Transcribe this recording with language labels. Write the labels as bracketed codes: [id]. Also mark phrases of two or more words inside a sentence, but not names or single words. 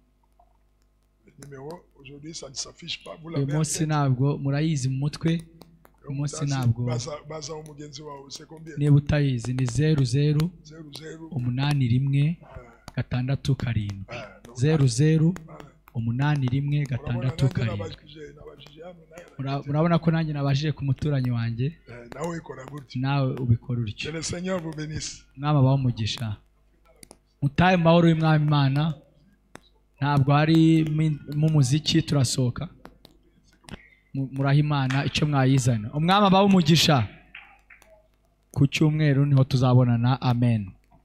[fr] Le numéro, aujourd'hui, ça ne s'affiche pas. Vous [rw] Uyu [fr] l'avez en [rw] munsi [fr] tête. [rw] ntabwo murayizi mu mutwe, uyu munsi ntabwo. Baza umugenzi wawe, [fr] c'est combien? [rw] Niba utayizi ni 00 00 81 gatandatu karindwi, 00 81 gatandatu karindwi. Murabona ko nanjye nabajije ku muturanyi wanjye, nawe ikora gutya. nawe ubikora [fr] Que [rw] utyo. [fr] le Seigneur vous bénisse. [rw] Mwami abahe umugisha. Mutahe mu mahoro y'Umwami Imana. Ntabwo hari mu muziki, turasohoka. Muraha Imana icyo mwayizana. Umwami abahe umugisha. Ku cyumweru niho tuzabonana. Amen.